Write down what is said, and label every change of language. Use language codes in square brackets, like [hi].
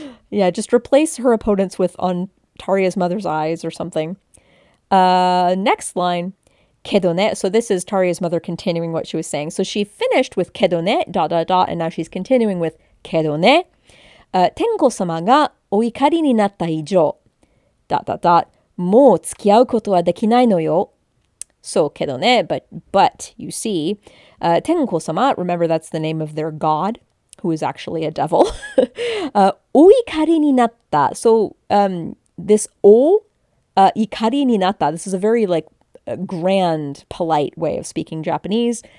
[en] Yeah, just replace her opponents with on Taria's mother's eyes or something. Next line, kedone. So this is Taria's mother continuing what she was saying. So she finished with kedone, ... and now she's continuing with kedone. [ja] Tenko-sama ga oikari ni natta ijo, ... もう付き合うことはできないのよ. [en] So, [ja] けどね, [en] but, you see, Tenko-sama, remember that's the name of their god, who is actually a devil. [ja] Oikari ni natta. [en] So, this [ja] ikari ni natta, [en] this is a very, like, grand, polite way of speaking Japanese.